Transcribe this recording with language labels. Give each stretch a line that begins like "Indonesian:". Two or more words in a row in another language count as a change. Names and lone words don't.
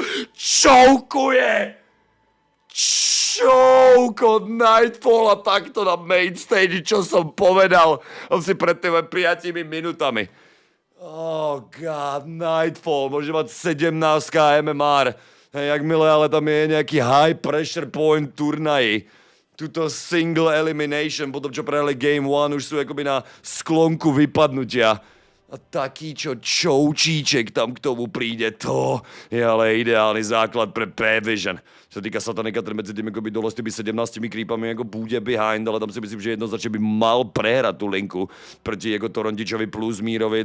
Slovak: Choukuje! Choke od Nightfalla takto na main stage, čo som povedal asi pred tými 5 minútami.
English: Oh god,
Slovak: Nightfall, môže mať 17 MMR. Jakmile ale tam je nejaký
English: high pressure point
Slovak: turnaji, tuto
English: single elimination,
Slovak: potom čo prehrali Game 1, už sú akoby na sklonku vypadnutia. A taký, čo čoučíček tam k tomu príde, to je ale ideálny základ pre Pvision. Čo sa týka Satanika, ten medzi tým akoby dole s tými 17 creepami ako bude behind, ale tam si myslím, že jednoznačne by mal prehrať tú linku proti ako Torontičovi plus Mírovi.